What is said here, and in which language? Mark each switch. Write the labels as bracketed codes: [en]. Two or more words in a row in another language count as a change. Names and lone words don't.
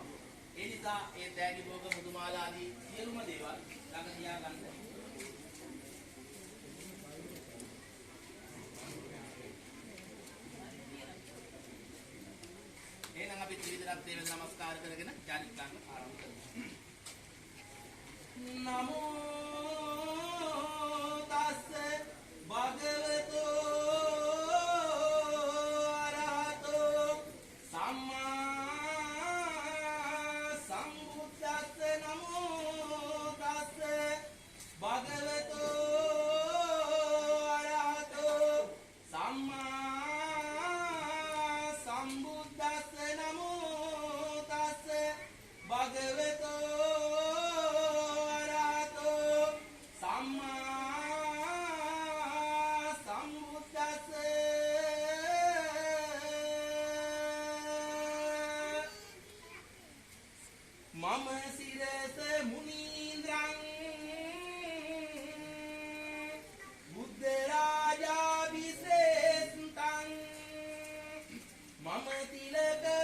[si] ඒ නිසා ඒ දැඩි භෝග මුදුමාලා ආදී සියලුම දේවල් ළඟ තියාගන්න. එහෙනම් අපි ත්‍රිවිධ රත්නය වෙන නමස්කාර කරගෙන චාරිත්‍රාංග ආරම්භ කරමු. [pi] නමෝ තස්ස භගවතෝ අරහතෝ සම්මා සම්බුද්දස්ස නමෝ තස්ස භගවතෝ අරහතෝ සම්මා සම්බුද්දස්ස නමෝ තස්ස භගවතෝ මම සිරස මුනීන්ද්‍රං බුද්ධ රාජාභිෂේකං මම තිලක